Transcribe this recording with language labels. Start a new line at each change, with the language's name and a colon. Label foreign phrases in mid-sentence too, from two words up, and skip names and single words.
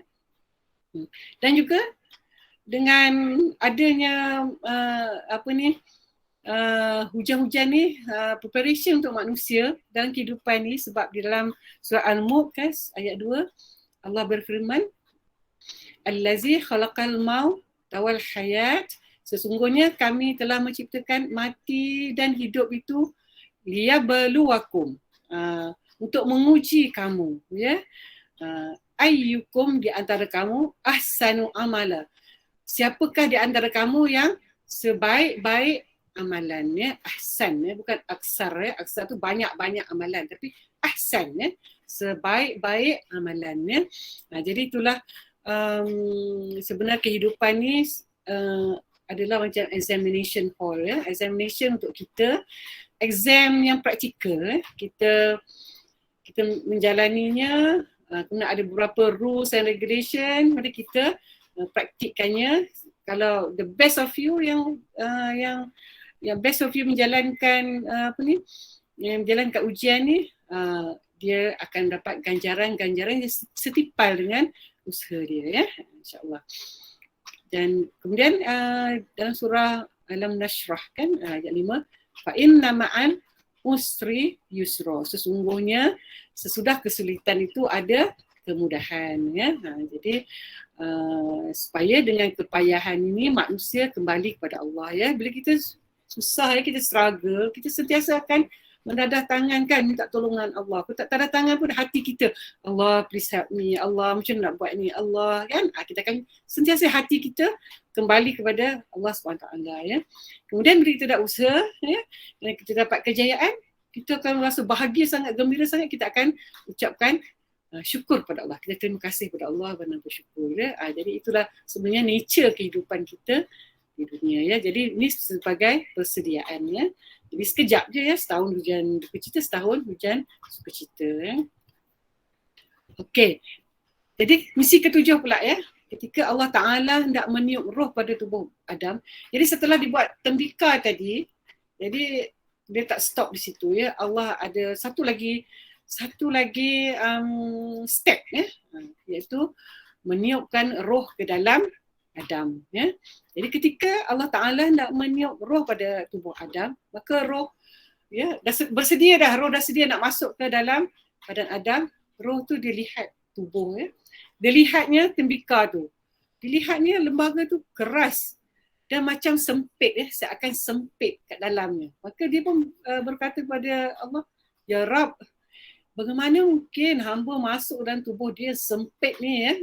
Malay: Dan juga dengan adanya hujan-hujan ni preparation untuk manusia dalam kehidupan ni, sebab di dalam surah Al-Mulk kan, ayat 2 Allah berfirman,
Arabic: الذي خلق الموت والحياة,
Malay: sesungguhnya kami telah menciptakan mati dan hidup itu liyabluwakum, untuk menguji kamu ya, ayyukum di antara kamu
Arabic: أحسن عملا,
Malay: siapakah di antara kamu yang sebaik-baik amalannya. Ahsan ya, bukan aksar ya, aksar tu banyak-banyak amalan, tapi ahsan ya, sebaik-baik amalannya. Jadi itulah sebenarnya kehidupan ni adalah macam
English: examination hall
Malay: ya, examination untuk kita, exam yang praktikal. Kita menjalaninya, kena ada beberapa
English: rules and regulation,
Malay: mari kita praktikkannya. Kalau
English: the best of you
Malay: yang
English: best of you
Malay: menjalankan yang menjalankan ujian ni, dia akan dapat ganjaran-ganjaran yang setipal dengan usaha dia ya, insya-Allah. Dan kemudian dalam surah Alam Nashrah kan, ayat 5,
Arabic: فإن مع العسر يسرا,
Malay: sesungguhnya sesudah kesulitan itu ada kemudahan ya. Jadi supaya dengan kepayahan ini manusia kembali kepada Allah ya. Bila kita susah ya, kita struggle, kita sentiasa akan mendadah tangan kan, minta tolongan Allah. Kalau tak tanda tangan pun hati kita,
English: Allah please help me,
Malay: Allah macam nak buat ni, Allah kan. Kita akan sentiasa hati kita kembali kepada Allah SWT ya. Kemudian bila kita dah usaha ya, dan kita dapat kejayaan, kita akan rasa bahagia sangat, gembira sangat, kita akan ucapkan syukur pada Allah. Kita terima kasih pada Allah dan bersyukur ya. Jadi itulah sebenarnya nature kehidupan kita di dunia ya. Jadi ini sebagai persediaan ya. Jadi sekejap je ya, setahun hujan dukacita, setahun hujan sukacita ya. Okey. Jadi misi ketujuh pula ya. Ketika Allah Ta'ala hendak meniup roh pada tubuh Adam. Jadi setelah dibuat tembikar tadi, jadi dia tak stop di situ ya. Allah ada satu lagi step ya, iaitu meniupkan roh ke dalam Adam ya. Jadi ketika Allah Ta'ala nak meniup roh pada tubuh Adam, maka roh ya roh dah sedia nak masuk ke dalam badan Adam. Roh tu dia lihat tubuh ya. Dia lihatnya tembikar tu. Dilihatnya lembaga tu keras dan macam sempit ya, seakan sempit kat dalamnya. Maka dia pun berkata kepada Allah,
Arabic: يا رب,
Malay: bagaimana mungkin hamba masuk dalam tubuh dia sempit ni ya.